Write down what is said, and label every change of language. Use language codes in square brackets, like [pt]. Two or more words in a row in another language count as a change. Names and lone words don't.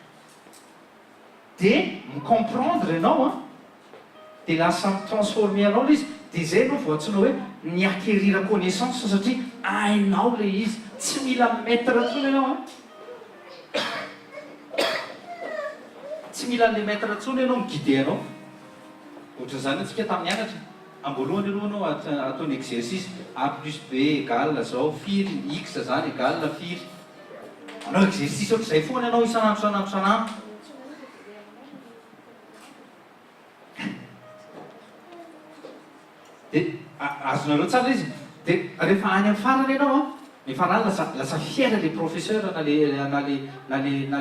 [mg] dia micomprendre ianao a dia lasa mitransformé anao le izy dia zay anao voatsinao hoe [fr] miacquérir la connaissance [mg] satria ainao le izy tsy mila maître atsony ianao a tsy mila an'le maître atsony ianao miguide anao ohatran'izany atsika tamin'ny anatra amboalohany aloha anao ataony exercice [fr] a plus b égale [mg] zao firy x zany égale firy anao exercice ohatr'izay foana ianao isan'andro dia azonareo tsara izy dia rehefa any amin'ny farany ianao a ny farany lasa fiaina le professeur na le